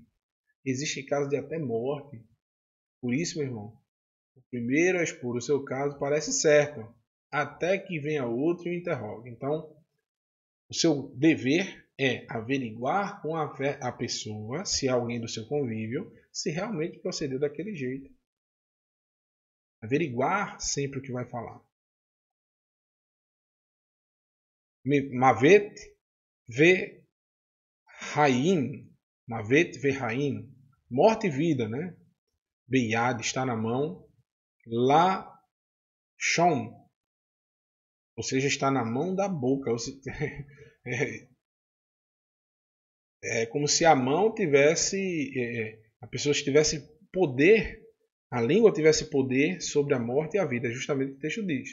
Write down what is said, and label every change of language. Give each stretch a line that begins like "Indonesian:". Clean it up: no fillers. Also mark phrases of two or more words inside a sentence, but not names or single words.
Portuguese: Existe casos de até morte. Por isso, meu irmão, o primeiro a expor o seu caso parece certo, até que venha outro e o interrogue. Então, o seu dever é averiguar com a pessoa, se é alguém do seu convívio, se realmente procedeu daquele jeito. Averiguar sempre o que vai falar.
Hebrew: מוות וחיים. מוות וחיים.
Portuguese: Morte e vida, né? Beiad está na mão. La Shon. Ou seja, está na mão da boca. É como se a mão tivesse, a pessoa tivesse poder, a língua tivesse poder sobre a morte e a vida, justamente o que o texto diz.